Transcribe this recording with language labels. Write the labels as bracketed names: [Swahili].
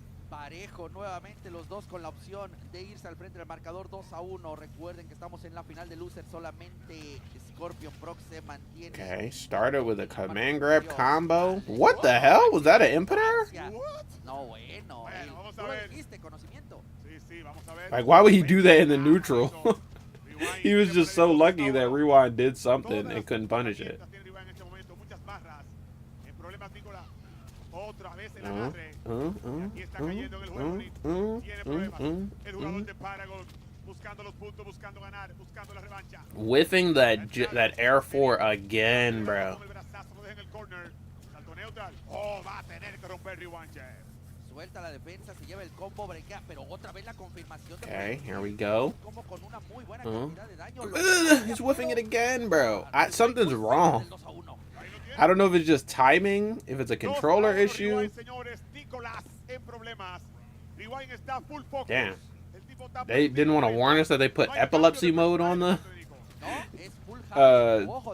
[Spanish] Parejo nuevamente los dos con la opción de irse al frente del marcador 2-1. Recuerden que estamos en la final de loser. Solamente ScorpionProcs se mantiene. [English] Okay, started with a command grab combo. What the hell? Was that an impeter? [Spanish] No, bueno. Tú lo dijiste, conocimiento. [English] Like, why would he do that in the neutral? He was just so lucky that Rewind did something and couldn't punish it. [Spanish] Tiene Rewind en este momento, muchas barras. En problemas, Nicolas. Otra vez el Uh, agarre. uh, Aquí está cayendo en el juego. Tiene problemas. El jugador de Paragon buscando los puntos, buscando ganar, buscando la revancha. [English] Whiffing that Air 4 again, bro. [Spanish] Con el brazazo, lo deja en el corner. Salto neutral. Oh, va a tener que romper Rewind. Suelta la defensa, se lleva el combo, breakea, pero otra vez la confirmación. [English] Okay, here we go. [Spanish] Combo con una muy buena cantidad de daño. [English] He's whiffing it again, bro. Something's wrong. [Spanish] El 2-1. [English] I don't know if it's just timing, if it's a controller issue. [Spanish] Rewind, señores. Nicolas en problemas. Rewind está [English] full focus. Damn. [Spanish] El tipo está [English] They didn't want to warn us that they put epilepsy mode on the [Spanish] No, es [English] full house. [Spanish] Ojo,